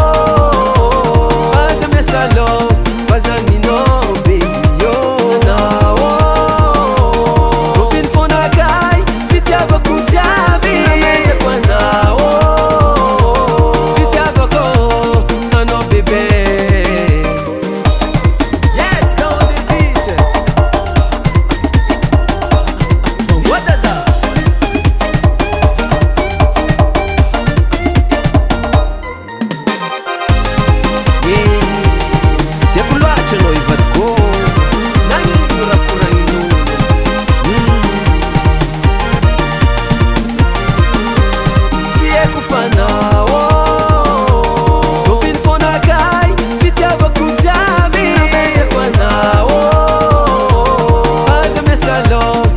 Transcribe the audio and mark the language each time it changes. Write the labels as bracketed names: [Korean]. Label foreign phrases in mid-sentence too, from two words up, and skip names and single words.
[Malagasy] aza miasalô fazaninao beio anao topiny fonakay fitiavako jiaby namezako anao fitiavako anao bebe. [English] Yes, go on the beat. What the da? [Malagasy] Tiako loatra anao ivadiko nagnino rakoragnino tsy haiko fanao topiny fonakay fitiavako jiaby namezako anao aza miasalô